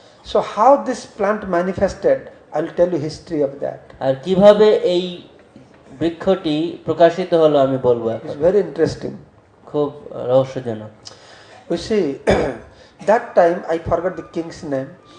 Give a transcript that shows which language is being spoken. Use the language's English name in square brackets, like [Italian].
[English] So how this plant manifested, I'll tell you history of that. [Bangla] আর কিভাবে এই বৃক্ষটি প্রকাশিত হলো আমি বলবো এখন। [English] It's very interesting. [Bangla] খুব রহস্যজনক। [English] You see, that time I forgot the king's name.